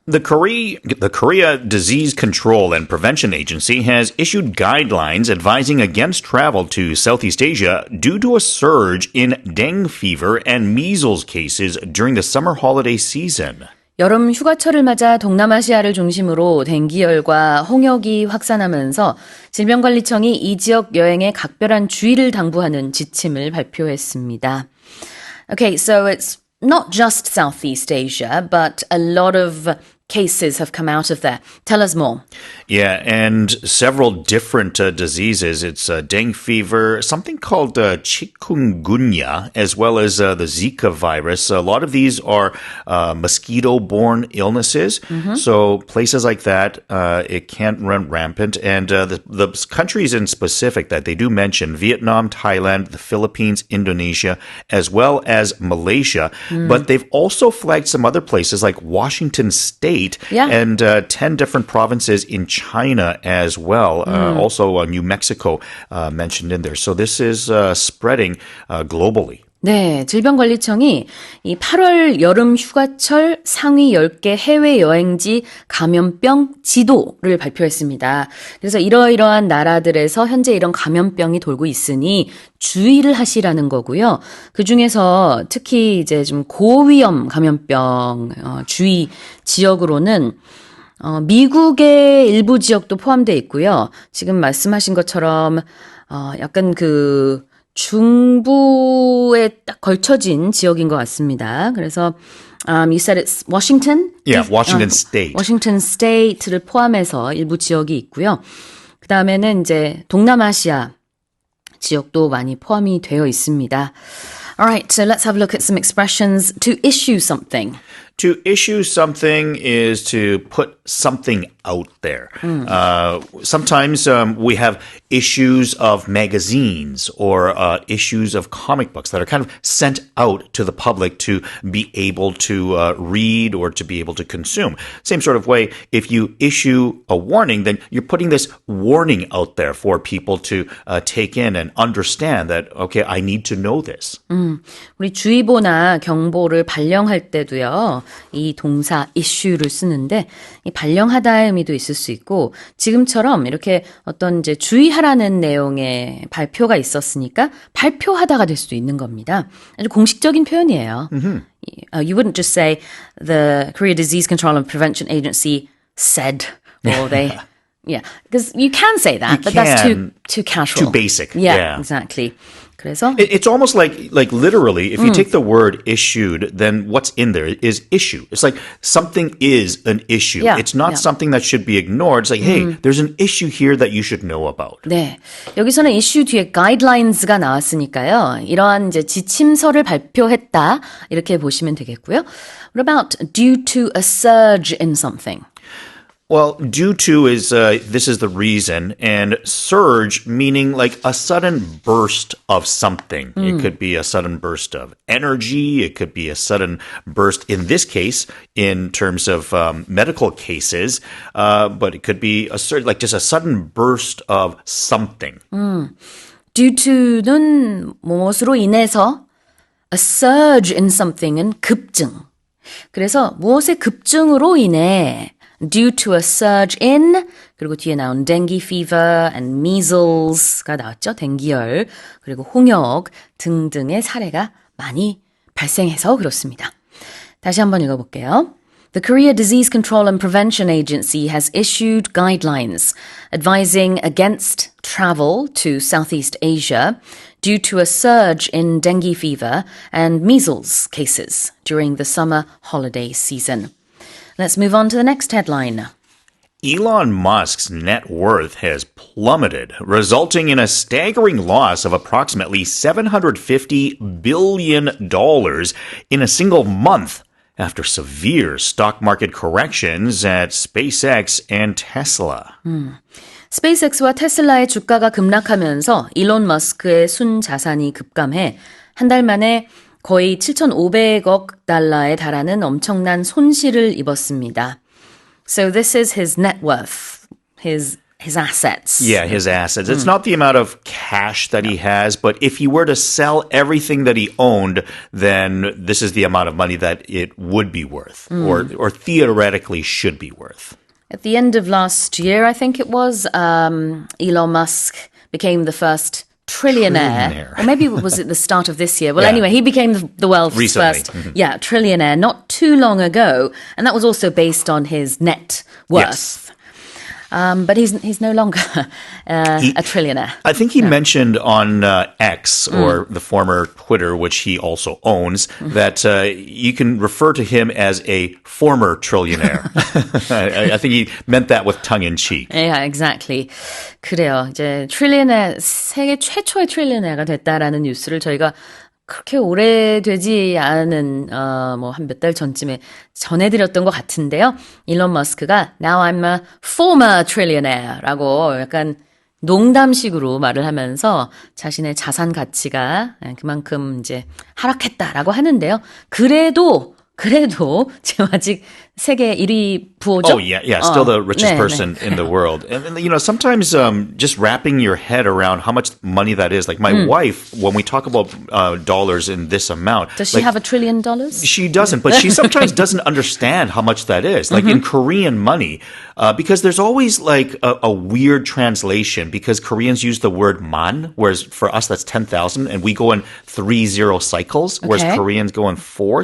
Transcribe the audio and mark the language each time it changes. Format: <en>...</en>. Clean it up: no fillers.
<en>The Korea Disease Control and Prevention Agency has issued guidelines advising against travel to Southeast Asia due to a surge in dengue fever and measles cases during the summer holiday season.</en> <ko>여름 휴가철을 맞아 동남아시아를 중심으로 댕기열과 홍역이 확산하면서 질병관리청이 이 지역 여행에 각별한 주의를 당부하는 지침을 발표했습니다.</ko> <en>Okay, so it's not just Southeast Asia, but a lot of cases have come out of there. Tell us more. Yeah, and several different diseases. It's dengue fever, something called chikungunya, as well as the Zika virus. A lot of these are mosquito-borne illnesses. Mm-hmm. So places like that, it can't run rampant. And the countries in specific that they do mention, Vietnam, Thailand, the Philippines, Indonesia, as well as Malaysia. But they've also flagged some other places like Washington State and 10 different provinces in China as well. Also New Mexico mentioned in there. So this is spreading globally.</en> <ko>네, 질병관리청이 이 8월 여름 휴가철 상위 10개 해외 여행지 감염병 지도를 발표했습니다. 그래서 이러이러한 나라들에서 현재 이런 감염병이 돌고 있으니 주의를 하시라는 거고요. 그중에서 특히 이제 좀 고위험 감염병 주의 지역으로는 미국의 일부 지역도 포함되어 있고요. 지금 말씀하신 것처럼 약간 중부에 딱 걸쳐진 지역인 것 같습니다. 그래서</ko> <en>you said it's Washington? Yeah, Washington State.</en> <ko>Washington State를 포함해서 일부 지역이 있고요. 그 다음에는 이제 동남아시아 지역도 많이 포함이 되어 있습니다.</ko> <en>Alright, so let's have a look at some expressions. To issue something. To issue something is to put something out there. Sometimes we have issues of magazines or issues of comic books that are kind of sent out to the public to be able to read or to be able to consume. Same sort of way, if you issue a warning, then you're putting this warning out there for people to take in and understand that, okay, I need to know this.</en> <ko>우리 주의보나 경보를 발령할 때도요. 이 동사 issue를 쓰는데 이 발령하다의 의미도 있을 수 있고 지금처럼 이렇게 어떤 이제 주의하라는 내용의 발표가 있었으니까 발표하다가 될 수도 있는 겁니다. 아주 공식적인 표현이에요.</ko> <en>You wouldn't just say the Korea Disease Control and Prevention Agency said or they yeah, because you can say that, but that's too casual. Too basic. Yeah, exactly.</en> <ko>그래서</ko> <en>it's almost like literally, if you take the word issued, then what's in there is issue. It's like something is an issue. Yeah, it's not something that should be ignored. It's like, hey, there's an issue here that you should know about.</en> <ko>네, 여기서는 issue 뒤에 guidelines가 나왔으니까요. 이러한 이제 지침서를 발표했다 이렇게 보시면 되겠고요.</ko> <en>What about due to a surge in something? Well, due to is, this is the reason, and surge meaning like a sudden burst of something. It could be a sudden burst of energy. It could be a sudden burst, in this case, in terms of medical cases, but it could be a certain, like just a sudden burst of something.</en> <ko>Due to는 무엇으로 인해서, a surge in something은 급증. 그래서 무엇의 급증으로 인해</ko> <en>due to a surge in</en> <ko>그리고 뒤에 나온 dengue fever and measles가 나왔죠. 댕기열 그리고 홍역 등등의 사례가 많이 발생해서 그렇습니다. 다시 한번 읽어볼게요.</ko> <en>The Korea Disease Control and Prevention Agency has issued guidelines advising against travel to Southeast Asia due to a surge in dengue fever and measles cases during the summer holiday season. Let's move on to the next headline. Elon Musk's net worth has plummeted, resulting in a staggering loss of approximately $750 billion in a single month after severe stock market corrections at SpaceX and Tesla.</en> <ko>스페이스X와 테슬라의 주가가 급락하면서 일론 머스크의 순자산이 급감해 한 달 만에 거의 7,500억 달러에 달하는 엄청난 손실을 입었습니다.</ko> <en>So this is his net worth, his his assets. Yeah, his assets. It's not the amount of cash that he has, but if he were to sell everything that he owned, then this is the amount of money that it would be worth, or theoretically should be worth. At the end of last year, I think it was, Elon Musk became the first trillionaire. Or maybe was it the start of this year? Well, anyway, he became the world's Recently. first trillionaire not too long ago. And that was also based on his net worth. Yes. But he's no longer a trillionaire. I think he mentioned on X, or the former Twitter, which he also owns, that you can refer to him as a former trillionaire. I think he meant that with tongue-in-cheek. Yeah, exactly.</en> <ko>그래요. 이제 세계 최초의 트릴리어네어가 됐다라는 뉴스를 저희가 그렇게 오래되지 않은 뭐 한 몇 달 전쯤에 전해드렸던 것 같은데요. 일론 머스크가</ko> <en>Now I'm a former trillionaire</en> <ko>라고 약간 농담식으로 말을 하면서 자신의 자산 가치가 그만큼 이제 하락했다라고 하는데요. 그래도 지금 아직 세계 1위 부호죠?</ko> <en>Oh, yeah. Still the richest person in the world. And, you know, sometimes just wrapping your head around how much money that is. Like my wife, when we talk about dollars in this amount. Does she have $1 trillion? She doesn't, but she sometimes doesn't understand how much that is. Like in Korean money, because there's always like a weird translation because Koreans use the word man, whereas for us that's 10,000 and we go in 30 cycles, whereas Koreans go in 4.</en>